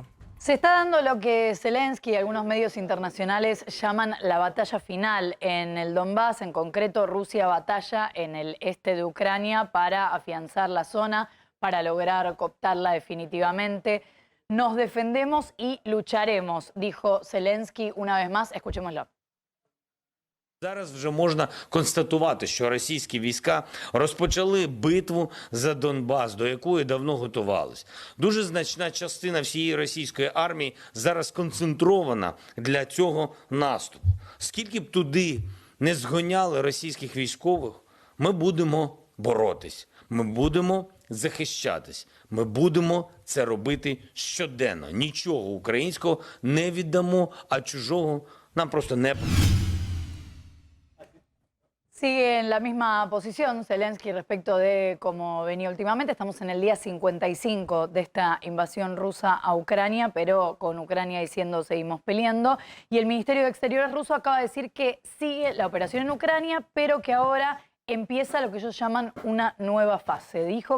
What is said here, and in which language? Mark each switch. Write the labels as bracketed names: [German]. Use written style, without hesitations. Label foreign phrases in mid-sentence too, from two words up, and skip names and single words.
[Spanish] Se está dando lo que Zelensky y algunos medios internacionales llaman la batalla final en el Donbass. En concreto, Rusia batalla en el este de Ucrania para afianzar la zona, para lograr cooptarla definitivamente. Nos defendemos y lucharemos, dijo Zelensky una vez más. Escuchémoslo. [Ukrainian] Зараз вже можна констатувати, що російські війська розпочали битву за Донбас, до якої давно готувались. Дуже значна частина всієї російської армії зараз концентрована для цього наступу. Скільки б туди не згоняли російських військових, ми будемо боротись, ми будемо захищатись, ми будемо це робити щоденно. Нічого українського не віддамо, а чужого нам просто не [Spanish] Sigue en la misma posición Zelensky respecto de cómo venía últimamente. Estamos en el día 55 de esta invasión rusa a Ucrania, pero con Ucrania diciendo seguimos peleando. Y el Ministerio de Exteriores ruso acaba de decir que sigue la operación en Ucrania, pero que ahora empieza lo que ellos llaman una nueva fase.